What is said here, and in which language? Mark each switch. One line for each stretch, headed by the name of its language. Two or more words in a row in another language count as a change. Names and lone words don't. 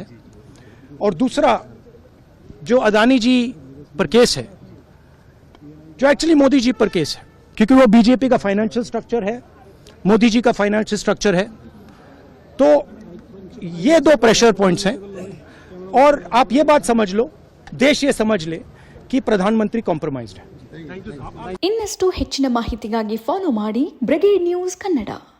Hindi: और दूसरा जो अदानी जी पर केस है, जो एक्चुअली मोदी जी पर केस है, क्योंकि वो बीजेपी का
English: financial structure
Hindi: है, मोदी जी का
English: financial structure
Hindi: है। तो ये 2
English: pressure points
Hindi: हैं। और आप ये बात समझ लो, देश ये समझ ले कि प्रधानमंत्री कॉम्प्रोमाइज्ड है।
Kannada: ಇನ್ನಷ್ಟು ಹೆಚ್ಚಿನ ಮಾಹಿತಿಗಾಗಿ ಫಾಲೋ ಮಾಡಿ ಬ್ರಿಗೇಡ್ ನ್ಯೂಸ್ ಕನ್ನಡ।